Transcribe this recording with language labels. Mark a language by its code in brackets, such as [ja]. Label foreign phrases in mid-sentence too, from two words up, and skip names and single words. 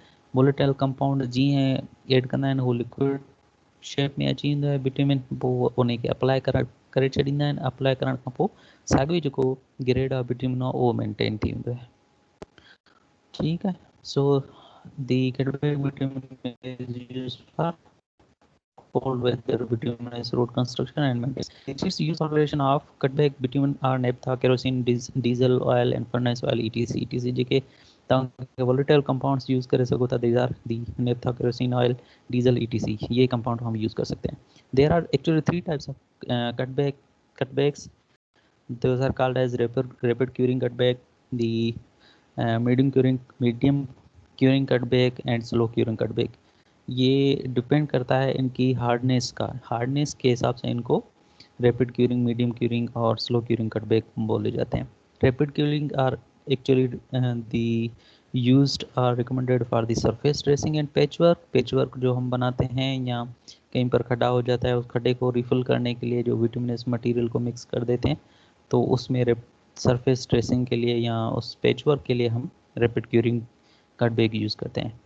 [en] volatile compound [sd] जीअं ऐड कंदा आहिनि, हू लिक्विड शेप में अची वेंदो आहे बिट्यूमिन। पोइ उनखे अप्लाई करे छॾींदा आहिनि। अप्लाई करण खां पोइ साॻियो जेको [en] grade of bitumen [sd] आहे उहो मेंटेन थी वेंदो आहे। ठीकु आहे, [en] so the cutback bitumen is used for cold weather bituminous road construction and maintenance. Its use operation of cutback bitumen are naphtha, kerosene, diesel oil and furnace oil etc [sd] जेके तव्हां वोलेटाइल कंपाउंड्स यूज़ करे सघो था। [en] These are the naphtha, kerosene oil, diesel etc, [hi] ये कंपाउंड हम यूज़ कर सकते हैं। [en] There are actually 3 types of cutbacks. Those are called as rapid curing cutback, the medium curing cutback and slow curing cutback। [hi] ये डिपेंड करता है इनकी हार्डनेस का, हार्डनेस के हिसाब से इनको [en] rapid curing, medium curing [hi] और [en] slow curing cutback [hi] बोले जाते हैं। [en] Rapid curing are actually the used are recommended for the surface dressing and patchwork. [hi] पैचवर्क जो हम बनाते हैं या कहीं पर खड्डा हो जाता है, उस खड्डे को रिफिल करने के लिए जो [en] vitaminous material [hi] को मिक्स कर देते हैं, तो उसमें [en] surface dressing [hi] के लिए या उस पैचवर्क के लिए हम [en] rapid curing cutback [hi] यूज़ करते हैं।